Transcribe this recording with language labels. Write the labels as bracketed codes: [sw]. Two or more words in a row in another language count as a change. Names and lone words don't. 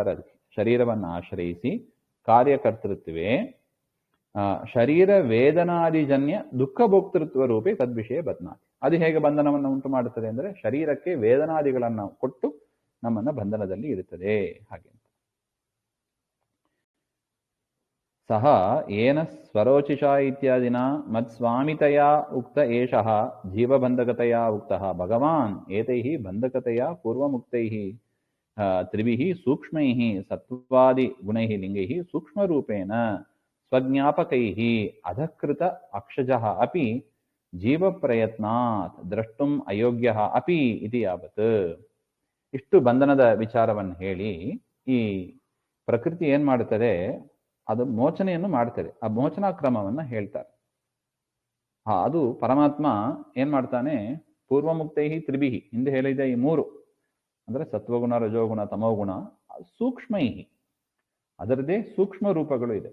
[kn] ಅದಕ್ಕೆ ಶರೀರವನ್ನು ಆಶ್ರಯಿಸಿ [sa] ಕಾರ್ಯಕರ್ತೃತ್ವೇ ಶರೀರ ವೇದನಾದಿಜನ್ಯ ದುಃಖ ಭೋಕ್ತೃತ್ವ ರೂಪೇ ತದ್ವಿಷಯ ಬದ್ನಾತಿ. [kn] ಅದು ಹೇಗೆ ಬಂಧನವನ್ನು ಉಂಟು ಮಾಡುತ್ತದೆ ಅಂದರೆ, ಶರೀರಕ್ಕೆ ವೇದನಾದಿಗಳನ್ನು ಕೊಟ್ಟು ನಮ್ಮನ್ನ ಬಂಧನದಲ್ಲಿ ಇರುತ್ತದೆ ಹಾಗೆ. [sa] ಸಹ ಏನ ಸ್ವರೋಚಿಷಾ ಇತ್ಯಾದಿನ ಮತ್ಸ್ವಾಮಿತಯ ಉಕ್ತ ಏಷಃ ಜೀವಬಂಧಕತಯ ಉಕ್ತಃ ಭಗವಾನ್ ಏತೈಃ ಬಂಧಕತಯ ಪೂರ್ವಮುಕ್ತೈಃ ತ್ರಿಭಿಃ ಸೂಕ್ಷ್ಮೈಃ ಸತ್ವಾದಿ ಗುಣೈಃ ಲಿಂಗೈಃ ಸೂಕ್ಷ್ಮರೂಪೇಣ ಸ್ವಜ್ಞಾಪಕೈಃ ಅಧಕೃತ ಅಕ್ಷಜಃ ಅಪಿ ಜೀವಪ್ರಯತ್ನಾತ್ ದ್ರಷ್ಟುಂ ಅಯೋಗ್ಯಃ ಅಪಿ ಇತಿ ಯಾವತ್. [kn] ಇಷ್ಟು ಬಂಧನದ ವಿಚಾರವನ್ನು ಹೇಳಿ ಈ ಪ್ರಕೃತಿ ಏನ್ ಮಾಡುತ್ತದೆ? ಅದು ಮೋಚನೆಯನ್ನು ಮಾಡ್ತದೆ. ಆ ಮೋಚನಾ ಕ್ರಮವನ್ನ ಹೇಳ್ತಾರೆ. ಅದು ಪರಮಾತ್ಮ ಏನ್ ಮಾಡ್ತಾನೆ? [sa] ಪೂರ್ವಮುಕ್ತೈಹಿ ತ್ರಿಭಿಹಿ, [kn] ಹಿಂದೆ ಹೇಳಿದ ಈ ಮೂರು ಅಂದ್ರೆ ಸತ್ವಗುಣ, ರಜೋಗುಣ, ತಮೋಗುಣ, ಸೂಕ್ಷ್ಮೈಹಿ, ಅದರದೇ ಸೂಕ್ಷ್ಮ ರೂಪಗಳು ಇದೆ.